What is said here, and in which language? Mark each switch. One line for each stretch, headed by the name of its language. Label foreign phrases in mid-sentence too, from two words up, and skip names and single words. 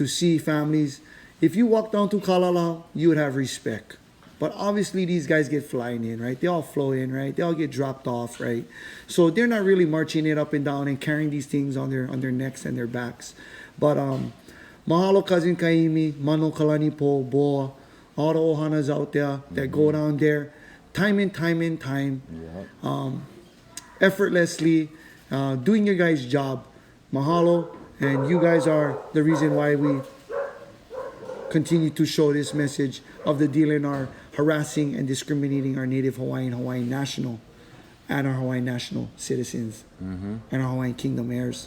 English: If you walk down to Kalalau, you would have respect. But obviously these guys get flying in, right? They all float in, right? They all get dropped off, right? So they're not really marching it up and down and carrying these things on their necks and their backs. But mahalo cousin Kaimi, mano kalani po, boa, all the ohanas out there that go down there, time and time, effortlessly, doing your guys' job. Mahalo, and you guys are the reason why we continue to show this message of the DLNR harassing and discriminating our native Hawaiian national, and our Hawaiian national citizens, and our Hawaiian Kingdom heirs.